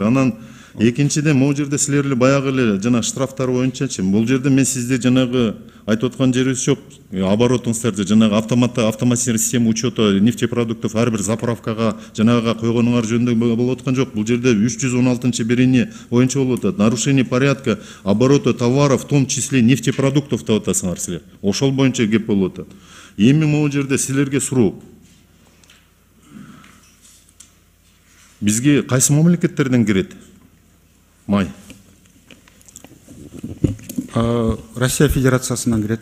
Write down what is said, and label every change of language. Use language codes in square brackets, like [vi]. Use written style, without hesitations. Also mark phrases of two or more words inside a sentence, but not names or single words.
[ky] Анан экинчиден могу жерде силер эле баягы эле жана штрафтар боюнчачы. Бул жерде мен сизде жанагы айтып аткан жерибиз жок. Оборотуңуздарда жанагы [ru] автоматизированный система учета нефтепродуктов [ky] ар бир заправкага жанагыга койгонуңар жөнүндө болуп аткан жок. Бул жерде 316-бирини боюнча болуп атат. [ru] Нарушение порядка оборота товаров, в том числе нефтепродуктов [ky] деп атасыңар силер. Ошол боюнча кеп болуп атат. Эми могу жерде силерге суроо. Бизге кайсы мамлекеттерден кирет май? Россия Федерациясынан кирет.